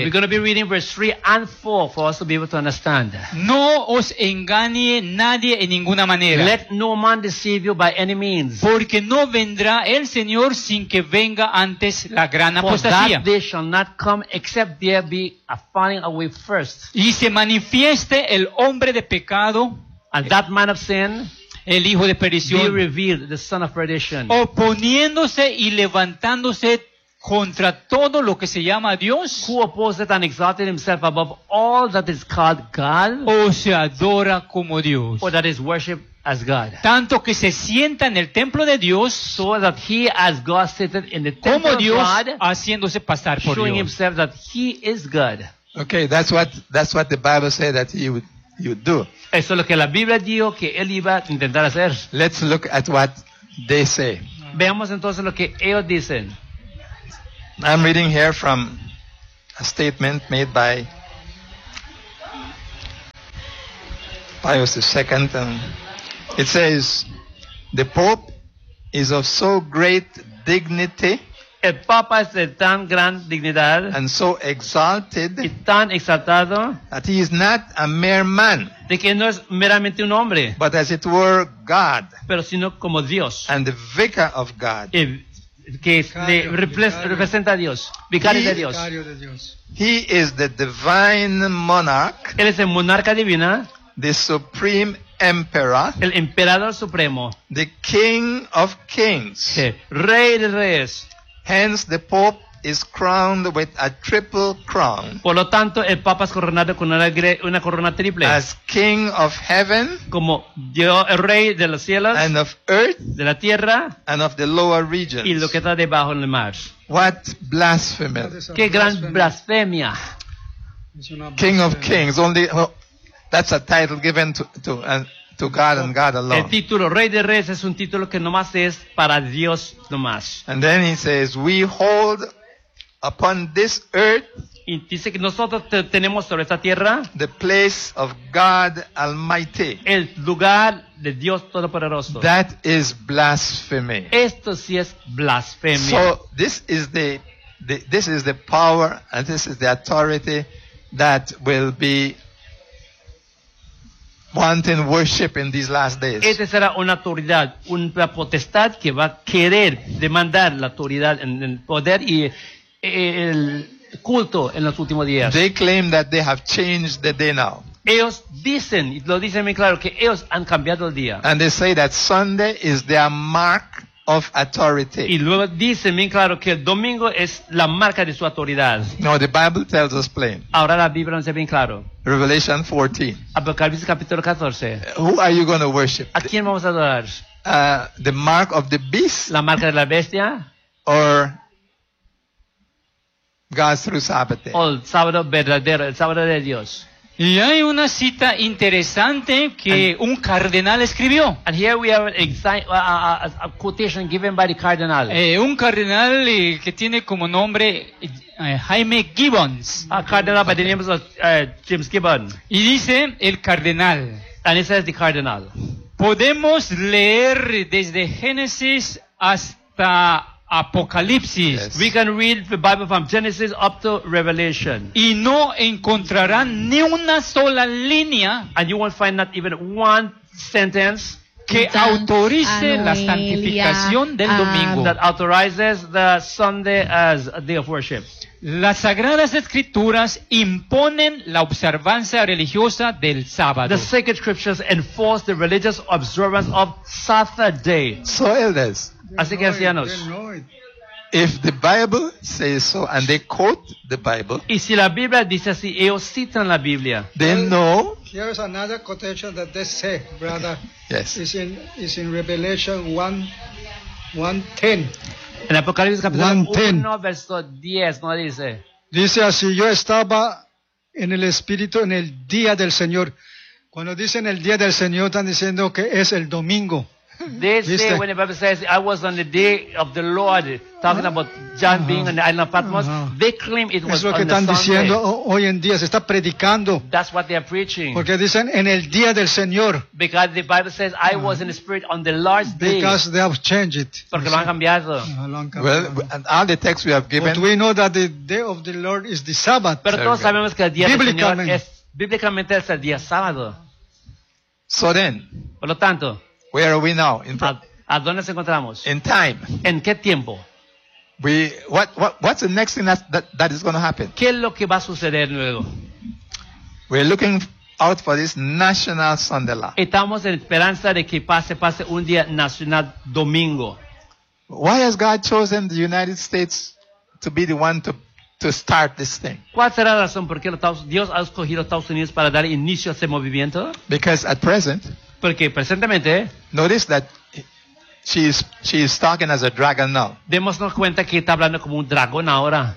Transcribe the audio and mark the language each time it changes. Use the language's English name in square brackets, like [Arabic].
[English] We're going to be reading verse 3 and 4 for us to be able to understand. [Spanish] No os engañe nadie en ninguna manera. [English] Let no man deceive you by any means. [Spanish] Porque no vendrá el Señor sin que venga antes la gran apostasía. [English] For that day shall not come except there be a falling away first. [Spanish] Y se manifieste el hombre de pecado. [English] And that man of sin. [Spanish] El hijo de perdición. [English] Be revealed, the son of perdition. [Spanish] Oponiéndose y levantándose contra todo lo que se llama Dios, [English] who opposed and exalted himself above all that is called God, [Spanish] o se adora como Dios, [English] or that is worshipped as God, [Spanish] tanto que se sienta en el templo de Dios, [English] so that he as God seated in the temple, [Spanish] como Dios, [English] of God, [Spanish] haciéndose pasar por [English] showing [Spanish] Dios, [English] himself that he is God. Okay, that's what the Bible said that he would do. [Spanish] Eso es lo que la Biblia dijo que él iba a intentar hacer. [English] Let's look at what they say. [Spanish] Veamos entonces lo que ellos dicen. [English] I'm reading here from a statement made by Pius II, and it says the Pope is of so great dignity. [Spanish] El Papa es de tan gran dignidad. [English] And so exalted. [Spanish] Y tan exaltado. [English] That he is not a mere man. [Spanish] De que no es meramente un hombre. [English] But as it were God. [Spanish] Pero sino como Dios. [English] And the vicar of God. [Spanish] Y que representa a Dios. Vicario de Dios. [English] He is the divine monarch. [Spanish] Él es el monarca divina. [English] The supreme emperor. [Spanish] El emperador supremo. [English] The king of kings. [Spanish] Sí, rey de reyes. [English] Hence the Pope is crowned with a triple crown. [Spanish] Por lo tanto, el Papa es coronado con una corona triple. [English] As King of Heaven, [Spanish] como Dios, el Rey de los cielos, [English] and of Earth, [Spanish] de la tierra, [English] and of the lower regions, [Spanish] y lo que está debajo en el mar. [English] What blasphemy! [Spanish] Qué gran blasfemia! [English] King of Kings, only that's a title given to God and God alone. [Spanish] El título Rey de Reyes es un título que nomás es para Dios nomás. [English] And then he says, we hold upon this earth. [Spanish] Y dice que nosotros tenemos sobre esta tierra [English] the place of God Almighty. [Spanish] El lugar de Dios Todopoderoso. [English] That is blasphemy. [Spanish] Esto sí es blasfemia. [English] So this is the power and this is the authority that will be wanting worship in these last days. [Spanish] Esta será una autoridad, una potestad que va a querer demandar la autoridad en el poder y el culto en los últimos días. [English] They claim that they have changed the day now. [Spanish] Ellos dicen, lo dicen muy claro, que ellos han cambiado el día. [English] And they say that Sunday is their mark of authority. [Spanish] Y luego dicen muy claro que el domingo es la marca de su autoridad. [English] No, the Bible tells us plain. [Spanish] Ahora la Biblia nos dice bien claro. [English] Revelation 14. [Spanish] Apocalipsis capítulo 14. [English] Who are you going to worship? [Spanish] ¿A quién vamos a adorar? [English] The mark of the beast. [Spanish] La marca de la bestia. [English] Or God through Sabbath. [Spanish] O el sábado verdadero, el sábado de Dios. Y hay una cita interesante que un cardenal escribió. [English] And here we have a quotation given by the cardinal. [Spanish] Un cardenal que tiene como nombre Jaime Gibbons. [English] A cardinal by the name of James Gibbons. [Spanish] Y dice el cardenal. [English] And it says the cardinal. [Spanish] Podemos leer desde Génesis hasta Apocalipsis. [English] Yes. We can read the Bible from Genesis up to Revelation. [Spanish] Y no encontrarán ni una sola línea. [English] And you won't find not even one sentence [Spanish] que autorice la santificación del domingo. [English] That authorizes the Sunday as a day of worship. [Spanish] Las sagradas escrituras imponen la observancia religiosa del sábado. [English] The sacred scriptures enforce the religious observance of Saturday. So elders. [Spanish] Así que ancianos, [English] if the Bible says so and they quote the Bible, [Spanish] y si la Biblia dice así, ellos citan la Biblia. [English] They know. Here's another quotation that they say, brother. Yes. It's in Revelation 1:10. [Spanish] En Apocalipsis capítulo 1, verso 10, ¿no dice? Dice así: yo estaba en el Espíritu en el día del Señor. Cuando dicen el día del Señor, están diciendo que es el domingo. [English] They say, [Spanish] ¿viste? [English] When the Bible says I was on the day of the Lord, talking about John being on the island of Patmos, they claim it was on the Sunday. [Spanish] Es lo que están diciendo hoy en día, se está predicando. [English] That's what they are preaching. [Spanish] Porque dicen en el día del Señor. [English] Because the Bible says I was in the spirit on the Lord's day. Because they have changed it. [Spanish] Porque lo han cambiado. [English] Well, and all the texts we have given. But we know that the day of the Lord is the Sabbath. [Spanish] Pero todos sabemos que el día del Señor es bíblicamente es el día sábado. [English] So then. [Spanish] Por lo tanto. [English] Where are we now? [Spanish] ¿A dónde nos encontramos? [English] In time. [Spanish] ¿En qué tiempo? [English] What's the next thing that is going to happen? [Spanish] ¿Qué es lo que va a suceder luego? [English] We're looking out for this national Sunday law. [Spanish] Estamos en esperanza de que pase un día nacional domingo. [English] Why has God chosen the United States to be the one to start this thing? [Spanish] ¿Cuál será la razón por qué Dios ha escogido a Estados Unidos para dar inicio a este movimiento? [English] Because at present. [Spanish] Porque presentemente. [English] Notice that she is talking as a dragon now. [Spanish] Démonos cuenta que está hablando como un dragón ahora.